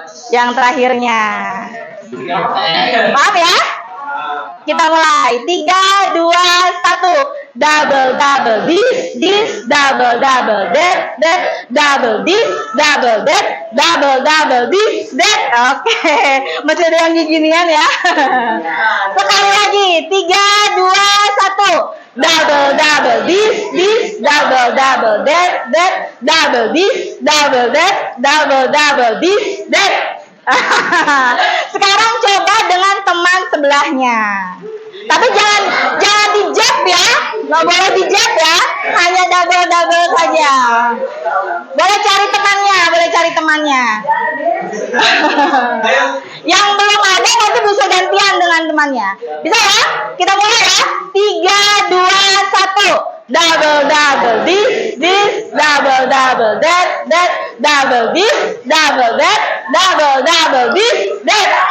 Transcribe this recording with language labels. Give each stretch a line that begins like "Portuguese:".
Indonesian: Yang terakhirnya. Paham ya? Kita mulai. 3, 2, 1.
English: Double double this, double double that, double this, double that, double double this, that.
Indonesian: Oke, masih ada yang ginian ya. Sekali lagi. 3, 2, 1.
English: Double double this, double double that, double this, double that, double double this, that.
Indonesian: Sekarang coba dengan teman sebelahnya. Tapi jangan dijab ya, nggak boleh dijab ya, hanya double saja. Boleh cari temannya. Yang belum ada nanti bisa gantian dengan temannya. Bisa ya? Kita mulai ya. 3, 2, 1.
English: Double this, double that, double this, double that, double this, that.